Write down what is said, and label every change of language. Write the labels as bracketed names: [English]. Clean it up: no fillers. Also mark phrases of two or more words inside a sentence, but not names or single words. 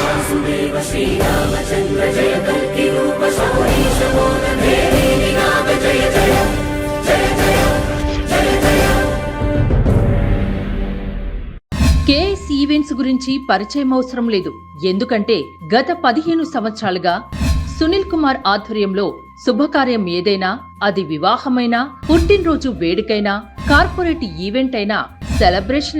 [Sanskrit] वासुदेव श्रीरामचन्द्र जय कल्कि रूप शौरी शमोद भेदी निनाद जय जय जय जय जय जय। [Telugu] కేఎస్ ఈవెంట్స్ గురించి పరిచయం అవసరం లేదు. ఎందుకంటే గత 15 సంవత్సరాలుగా సునీల్ కుమార్ ఆధ్వర్యంలో శుభకార్యం ఏదైనా, అది వివాహమైనా, పుట్టినరోజు వేడుకైనా, [English] corporate event [Telugu] అయినా, సెలబ్రేషన్